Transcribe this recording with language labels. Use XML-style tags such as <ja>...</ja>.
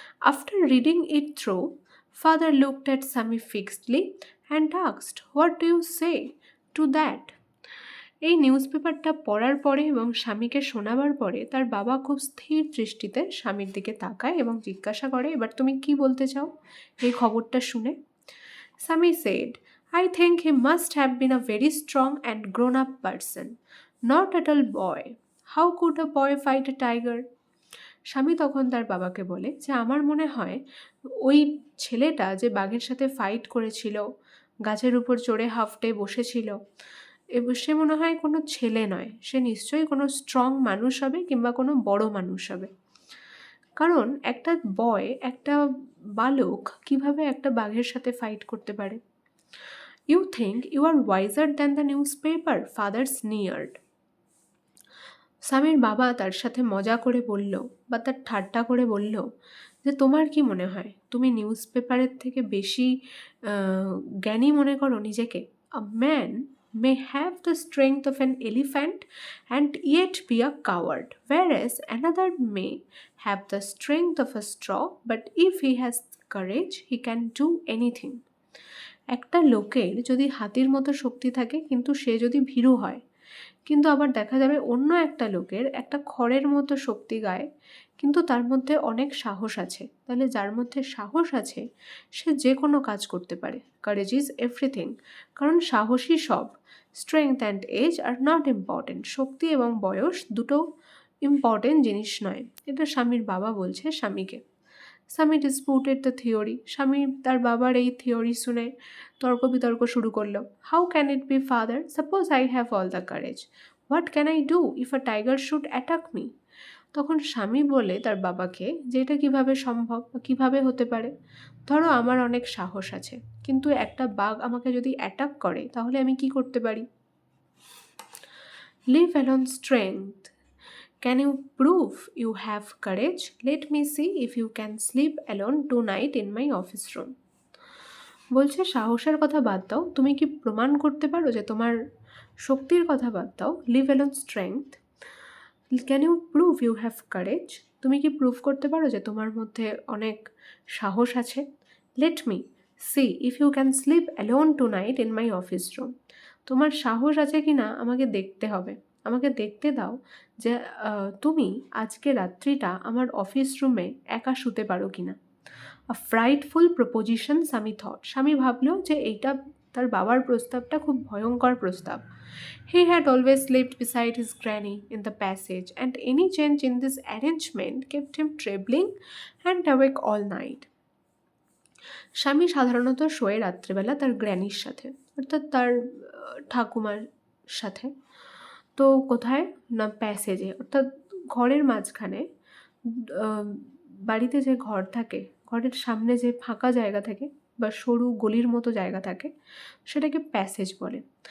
<en>After reading it through, father looked at Swami fixedly and asked, what do you say to that.</en> <bn>এই news পেপারটা পড়ার পরে এবং স্বামীকে শোনাবার পরে তার বাবা খুব স্থির দৃষ্টিতে স্বামীর দিকে তাকায় এবং জিজ্ঞাসা করে, এবার তুমি কি বলতে চাও এই খবরটা শুনে?</bn> <en>Swami said, I think he must have been a very strong and grown up person, not at all boy. How could a boy fight a tiger?</en> <bn>স্বামী তখন তার বাবাকে বলে যে, আমার মনে হয় ওই ছেলেটা যে বাঘের সাথে ফাইট করেছিল, গাছের উপর চড়ে হাফ ডে বসেছিল, সে মনে হয় কোনো ছেলে নয়, সে নিশ্চয়ই কোনো স্ট্রং মানুষ হবে কিংবা কোনো বড় মানুষ হবে। কারণ একটা একটা বালক কিভাবে একটা বাঘের সাথে ফাইট করতে পারে?</bn> <en>You think you are wiser than the newspaper, father sneered.</en> <bn>স্বামীর বাবা তার সাথে মজা করে বলল বা তার ঠাট্টা করে বলল যে, তোমার কি মনে হয় তুমি নিউজ পেপারের থেকে বেশি জ্ঞানী মনে করো নিজেকে?</bn> <en>A man may have the strength of an elephant and yet be a coward, whereas another may have the strength of a straw, but if he has courage, he can do anything.</en> <bn>একটা লোকের যদি হাতির মতো শক্তি থাকে কিন্তু সে যদি ভীরু হয়, কিন্তু আবার দেখা যাবে অন্য একটা লোকের একটা খড়ের মতো শক্তি গায় কিন্তু তার মধ্যে অনেক সাহস আছে। তাহলে যার মধ্যে সাহস আছে সে যে কোনো কাজ করতে পারে।</bn> <en>courage is everything,</en> <bn>কারণ সাহসই সব।</bn> <en>strength and age are not important,</en> <bn>শক্তি এবং বয়স দুটো ইম্পর্টেন্ট জিনিস নয়। এটা স্বামীর বাবা বলছে স্বামীকে।</bn> <en>স্বামী disputed the theory,</en> <bn>স্বামী তার বাবার এই থিওরি শুনে তর্ক বিতর্ক শুরু করলো।</bn> <en>How can it be father, suppose I have all the courage, what can I do if a tiger should attack me?</en> <bn>তখন স্বামী বলে তার বাবাকে যে এটা কীভাবে সম্ভব বা কীভাবে হতে পারে। ধরো আমার অনেক সাহস আছে, কিন্তু একটা বাঘ আমাকে যদি অ্যাটাক করে তাহলে আমি কি করতে পারি?</bn> <en>Leave alone strength, can you prove you have courage? Let me see if you can sleep alone tonight in my office room.</en> <bn>বলছে সাহসের কথা বাদ দাও, তুমি কি প্রমাণ করতে পারো যে তোমার শক্তির কথা বাদ দাও।</bn> <en>leave alone strength, can you prove you have courage,</en> <bn>তুমি কি প্রুভ করতে পারো যে তোমার মধ্যে অনেক সাহস আছে।</bn> <en>let me see if you can sleep alone tonight in my office room,</en> <bn>তোমার সাহস আছে কি না আমাকে দেখতে হবে, আমাকে দেখতে দাও যে তুমি আজকে রাত্রিটা আমার অফিস রুমে একা শুতে পারো কি না।</bn> <en>A frightful proposition স্বামী thought.</en> <bn>স্বামী ভাবলো যে এইটা তার বাবার প্রস্তাবটা খুব ভয়ঙ্কর প্রস্তাব।</bn> <en>He had always slept beside his granny in the passage, and any change in this arrangement kept him trembling and awake all night.</en> <bn>স্বামী সাধারণত শোয়ে রাত্রেবেলা তার গ্র্যানির সাথে, অর্থাৎ তার ঠাকুমার সাথে। তো কোথায় না, প্যাসেজে, অর্থাৎ ঘরের মাঝখানে। আহ, বাড়িতে যে ঘর থাকে, ঘরের সামনে যে ফাঁকা জায়গা থাকে বা সরু গলির মতো জায়গা থাকে, সেটাকে প্যাসেজ বলে।</bn>